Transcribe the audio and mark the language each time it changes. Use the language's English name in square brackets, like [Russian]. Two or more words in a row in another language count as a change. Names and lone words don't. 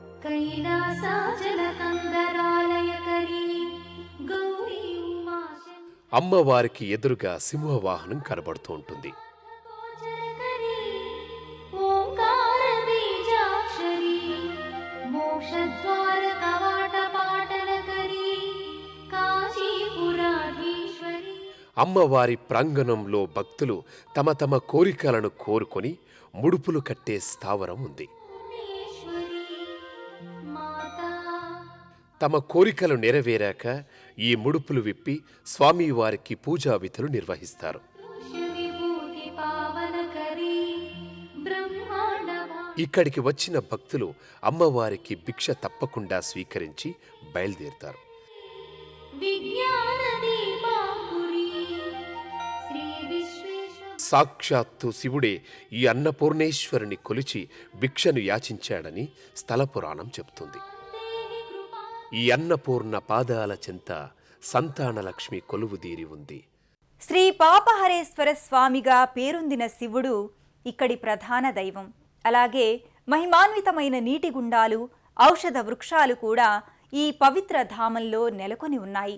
[Sanskrit] कैलासाचलकन्दरालयकरी गौरी उमाशङ्करी [Telugu] అమ్మవారికి ఎదురుగా సింహవాహనం కనబడుతూ ఉంటుంది. [Sanskrit] ओङ्कारबीजाक्षरी मोक्षद्वारकवाटपाटनकरी काशीपुराधीश्वरी [Telugu] అమ్మవారి ప్రాంగణంలో భక్తులు తమ తమ కోరికలను కోరుకొని ముడుపులు కట్టే స్థావరం ఉంది. [Sanskrit] भुवनेश्वरी माता [Telugu] తమ కోరికలు నెరవేరాక ఈ ముడుపులు విప్పి స్వామివారికి పూజా విధులు నిర్వహిస్తారు. [Sanskrit] विभूति पावनकरी ब्रह्माण्डमा [Telugu] ఇక్కడికి వచ్చిన భక్తులు అమ్మవారికి భిక్ష తప్పకుండా స్వీకరించి బయలుదేరుతారు. [Sanskrit] विज्ञानदीपाङ्कुरी श्री विश्वेश्वर [Telugu] సాక్షాత్తు శివుడే ఈ అన్నపూర్ణేశ్వరుని కొలిచి భిక్షను యాచించాడని స్థల పురాణం చెబుతుంది. [Sanskrit] देहि कृपा [Telugu] ఈ అన్నపూర్ణ పాదాల చెంత సంతానలక్ష్మి కొలువుదీరి ఉంది. శ్రీ పాపహరేశ్వర స్వామిగా పేరొందిన శివుడు ఇక్కడి ప్రధాన దైవం. అలాగే మహిమాన్వితమైన నీటి గుండాలు, ఔషధ వృక్షాలు కూడా ఈ పవిత్ర ధామంలో నెలకొని ఉన్నాయి.